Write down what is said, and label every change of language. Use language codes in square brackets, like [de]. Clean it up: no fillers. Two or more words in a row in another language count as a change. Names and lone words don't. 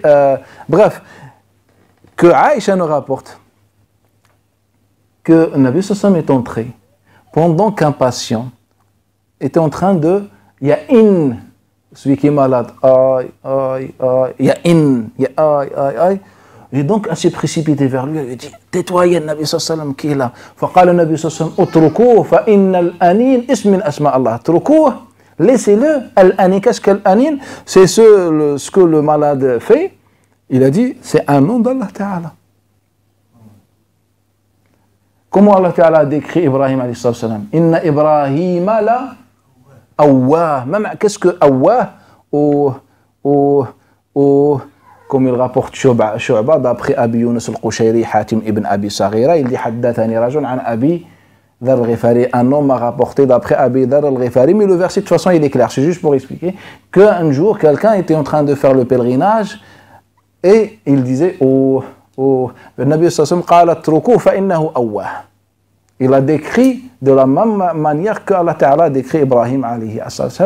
[fr] Bref, que Aïcha nous rapporte que Nabi Sallam est entré pendant qu'un patient était en train de ya'in, celui qui est malade, aïe, aïe, aïe, ya'in, aïe, aïe, aïe. Et donc, elle s'est précipitée vers lui, elle lui a dit, tais-toi, il y a Nabi Sallam qui est là. [ar] فقال النبي صلى الله عليه وسلم اتركوه فإن الأنين اسم من أسماء الله. اتركوه, [fr] laissez-le. Al-anin, qu'est-ce qu'al-anin? C'est ce que le malade fait. Il a dit, c'est un nom d'Allah Ta'ala. Comment Allah Ta'ala décrit Ibrahim [ar] عليه السلام? إن إبراهيم لأواه. [fr] Même qu'est-ce que awwah? Comme il rapporte Shu'ba d'après Abi Yunus al-Qushayri, Hatim ibn Abi Saghira, il dit [ar] حدثني رجل عن أبي ذر الغفاري. [fr] Un homme m'a rapporté d'après Abi Dhar al-Ghifari, mais le verset de toute façon il est clair. C'est juste pour expliquer qu'un jour quelqu'un était en train de faire le pèlerinage et il disait le Nabi [ar] صلى الله عليه وسلم, [fr] il a décrit de la même manière que Allah Ta'ala décrit Ibrahim [ar] عليه السلام.